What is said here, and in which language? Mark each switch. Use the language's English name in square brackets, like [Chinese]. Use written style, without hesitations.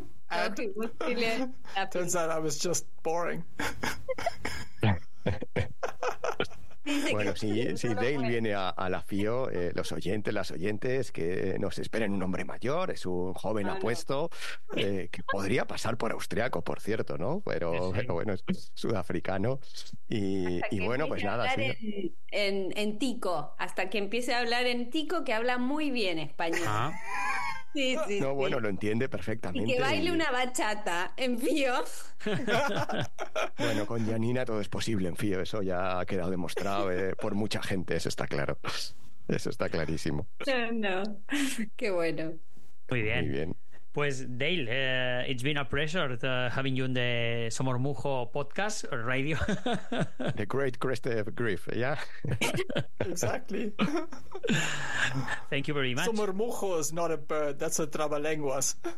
[English] And turns out I was just boring. [Spanish] Bueno, si Dale viene a la FIO, los oyentes, las oyentes, que nos esperen un hombre mayor, es un joven apuesto, que podría pasar por austriaco, por cierto, ¿no? Pero bueno, es sudafricano. Y bueno, pues nada. Hasta que empiece a hablar en tico, que habla muy bien español. Ah. Sí, no, sí. Bueno, lo entiende perfectamente. Y que baile una bachata en FIO. Bueno, con Janina todo es posible en FIO, eso ya ha quedado demostrado por mucha gente, eso está claro. Eso está clarísimo. No, qué bueno. Muy bien. Muy bien. [English] Pues Dale, it's been a pleasure having you on the Somor Mujo podcast or radio. The great crest of grief, yeah. Exactly. Thank you very much. Somor Mujo is not a bird, that's a trabalenguas.